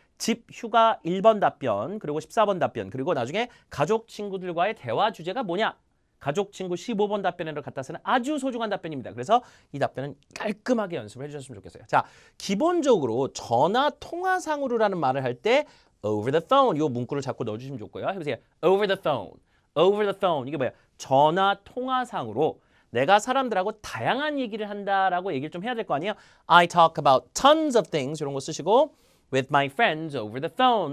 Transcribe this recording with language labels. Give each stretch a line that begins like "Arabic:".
Korean: 집, 휴가 1번 답변, 그리고 14번 답변, 그리고 나중에 가족, 친구들과의 대화 주제가 뭐냐? 가족, 친구 15번 답변으로 갖다 쓰는 아주 소중한 답변입니다. 그래서 이 답변은 깔끔하게 연습을 해주셨으면 좋겠어요. 자, 기본적으로 전화 통화상으로라는 말을 할 때
English: over the phone
Korean: 이 문구를 자꾸 넣어주시면 좋고요. 해보세요.
English: over the phone, over the phone
Korean: 이게 뭐예요? 전화 통화상으로 내가 사람들하고 다양한 얘기를 한다라고 얘기를 좀 해야 될 거 아니에요?
English: I talk about tons of things
Korean: 이런 거 쓰시고
English: with my friends over the phone.